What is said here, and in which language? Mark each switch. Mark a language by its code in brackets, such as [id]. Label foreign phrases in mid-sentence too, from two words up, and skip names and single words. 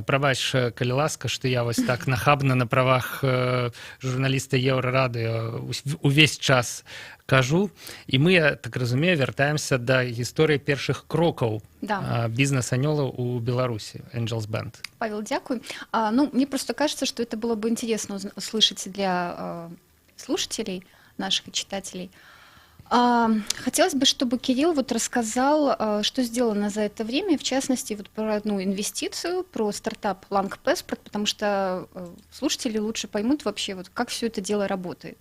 [be] Прабач, калі ласка, што я вось так нахабна на правах журналіста Еўрарадыё увесь час кажу. І мы, я так разумею, вяртаемся да гісторыі першых крокаў бизнес-анёлаў у Беларуси, Angels Band. [uk] Павел, дякую. [ru] Мне просто кажется, что это было бы интересно услышать для слушателей, наших читателей. Хотелось бы, чтобы Кирилл рассказал, что сделано за это время, в частности, про одну инвестицию, про стартап Lang Passport, потому что слушатели лучше поймут вообще, как все это дело работает.